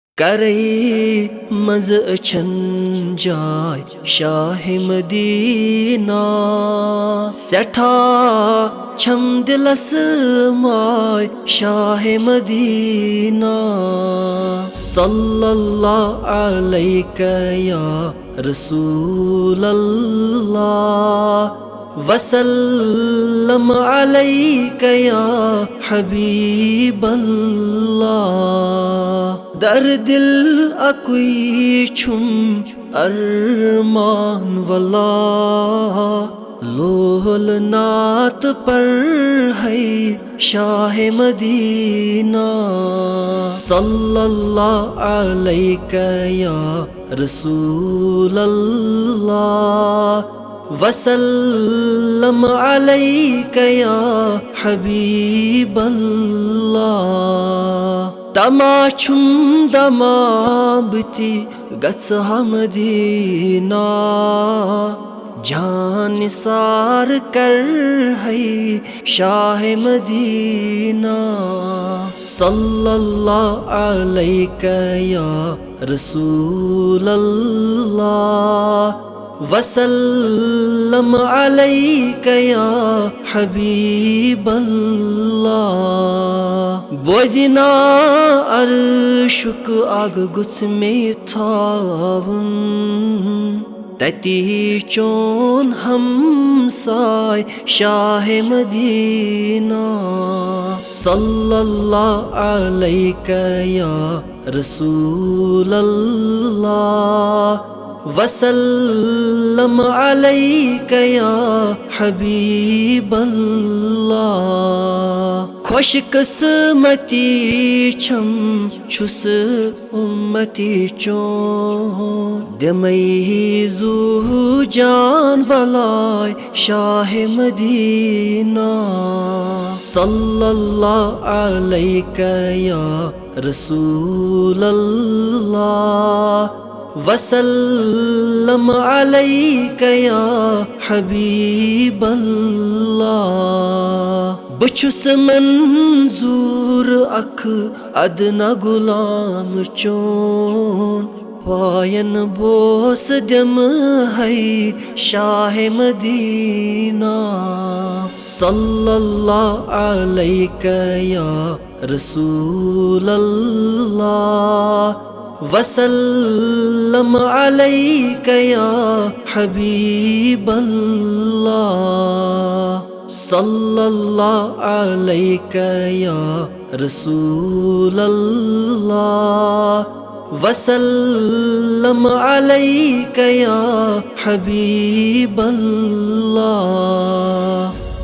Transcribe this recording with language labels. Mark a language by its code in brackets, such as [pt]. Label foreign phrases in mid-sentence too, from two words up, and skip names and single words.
[ks] کرے مز اچھن جائے شاہ مدینہ سٹھا چھم دلس مائے شاہ مدینہ [ar] صلی اللہ علیہ یا رسول اللہ وسلم علیک یا حبیب اللہ [ks] در دل اکوئی چھم ارمان والا لوہل نات پر ہے شاہ مدینہ [ar] صلی اللہ علیہ یا رسول اللہ وسلم علیک یا حبیب اللہ [ks] تما چھم دمابتی گژھہا مدینہ جان نثار کر ہے شاہ مدینہ [ar] صلی اللہ علیہ یا رسول اللہ وسلم علیک یا حبیب [ks] اللہ بوزنا عرشک آگ گچھ میں تھاون تتی چون ہمسائے شاہ مدینہ [ar] صلی اللہ علیہ یا رسول اللہ وسلم علیک یا حبیب [ks] اللہ خوش قسمتی چھم چھس امتی چون دمئی زو جان بلائے شاہ مدینہ [ar] صلی اللہ علیہ یا رسول اللہ وسلم علیک یا حبیب [ks] اللہ بچھس منظور اکھ ادنا غلام چون پائن بوس دم ہے شاہ مدینہ [ar] صلی اللہ علیہ یا رسول اللہ وسلم علیک یا حبیب اللہ صلی اللہ علیہ یا رسول اللہ وسلم علیک یا حبیب اللہ